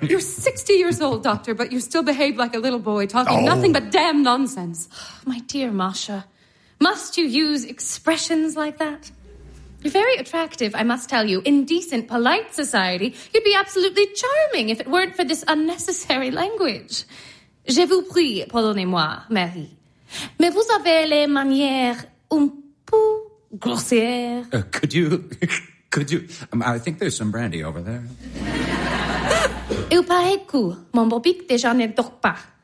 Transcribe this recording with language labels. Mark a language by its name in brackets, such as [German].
[English] You're 60 years old, Doctor, but you still behave like a little boy, talking nothing but damn nonsense. My dear Marcia, must you use expressions like that? You're very attractive, I must tell you. In decent, polite society, you'd be absolutely charming if it weren't for this unnecessary language. [French] Je vous prie, pardonnez-moi, Marie. Mais vous avez les manières un peu grossières. [English] I think there's some brandy over there. [French] Il paraît que mon bobique déjà ne dort pas.